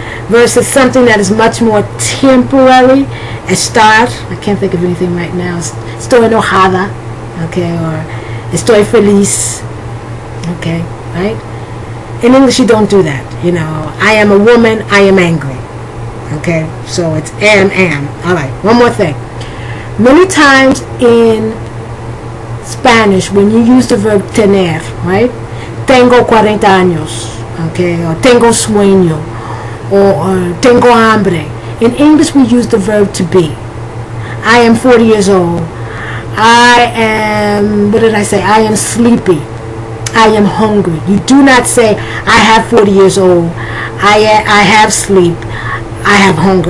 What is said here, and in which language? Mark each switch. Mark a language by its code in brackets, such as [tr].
[en] Versus something that is much more temporary. Estar, I can't think of anything right now. [es] Estoy enojada, [en] okay, or [es] estoy feliz, [en] okay, right? In English, you don't do that. I am a woman, I am angry. Okay, so it's am. All right, one more thing. Many times in Spanish, when you use the verb tener, right? [es] Tengo 40 años, [en] okay, or [es] tengo sueño, [en] or [es] tengo hambre. [en] In English, we use the verb to be. I am 40 years old. I am, what did I say? I am sleepy. I am hungry. You do not say, I have 40 years old. I have sleep. I have hunger.